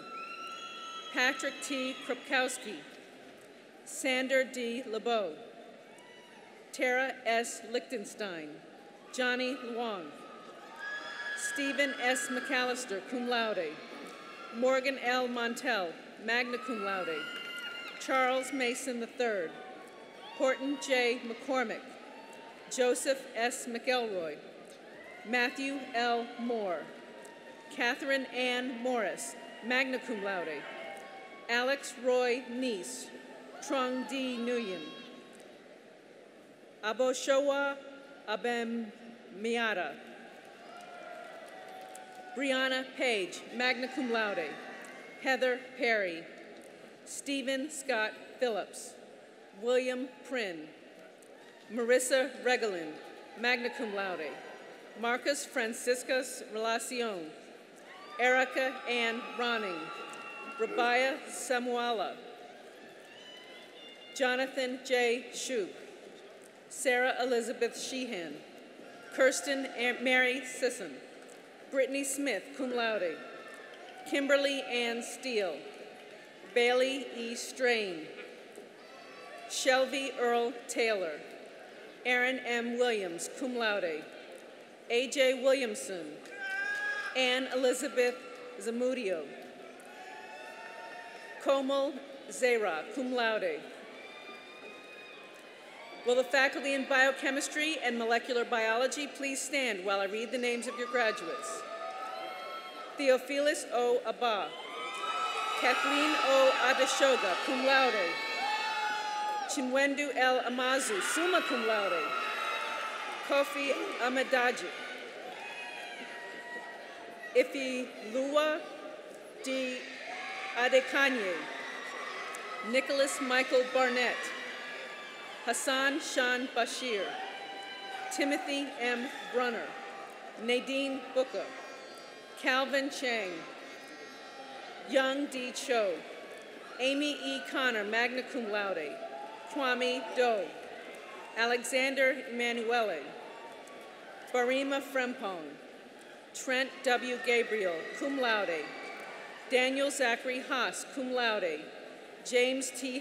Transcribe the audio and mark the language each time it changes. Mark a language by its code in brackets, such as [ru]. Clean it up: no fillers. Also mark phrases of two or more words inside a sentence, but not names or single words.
[en] Katachwil, Patrick T. Krupkowski, Sander D. LeBeau, Tara S. Lichtenstein, Johnny Luong, Stephen S. McAllister, [la] cum laude, [en] Morgan L. Montel, [la] magna cum laude, [en] Charles Mason III, Horton J. McCormick, Joseph S. McElroy, Matthew L. Moore, Catherine Ann Morris, [la] magna cum laude, [en] Alex Roy Neese, Trung D. Nguyen, Aboshowa Abem Miata, Brianna Page, magna [la] cum laude, [en] Heather Perry, Stephen Scott Phillips, William Prinn, Marissa Regalin, [la] magna cum laude, [en] Marcus Franciscus Relacion, Erica Ann Ronning, Rabia Samuala, Jonathan J. Shoup, Sarah Elizabeth Sheehan, Kirsten Mary Sisson, Brittany Smith, [la] cum laude, [en] Kimberly Ann Steele, Bailey E. Strain, Shelby Earl Taylor, Aaron M. Williams, [la] cum laude, [en] A.J. Williamson, Ann Elizabeth Zamudio, Komal Zera, [la] cum laude. [en] Will the faculty in biochemistry and molecular biology please stand while I read the names of your graduates? Theophilus O. Abba, Kathleen O. Adeshoga, [la] cum laude, [en] Chinwendu L. Amazu, [la] summa cum laude, [en] Kofi Amadaji, Ifilua D. Adekanye, Nicholas Michael Barnett, Hassan Shan Bashir, Timothy M. Brunner, Nadine Booker, Calvin Chang, Young D. Cho, Amy E. Connor, [la] magna cum laude, [en] Kwame Doe, Alexander Emanuele, Barima Frempong, Trent W. Gabriel, [la] cum laude, [en] Daniel Zachary Haas, [la] cum laude, [en] James T.